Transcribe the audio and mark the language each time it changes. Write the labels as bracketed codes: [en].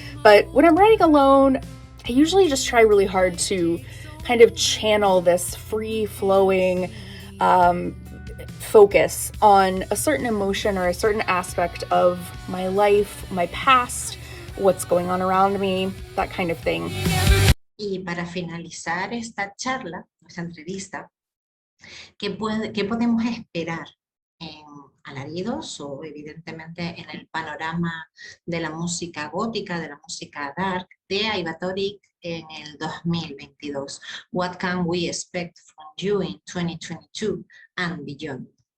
[en] But when I'm writing alone, I usually just try really hard to kind of channel this free-flowing focus on a certain emotion or a certain aspect of my life, my past, what's going on around me, that kind of thing. [es] Y para finalizar esta charla, nuestra entrevista, ¿qué podemos esperar en Alaridos o evidentemente en el panorama de la música gótica, de la música dark de Iva Toric en el 2022? [en] What can we expect from you in 2022 and beyond?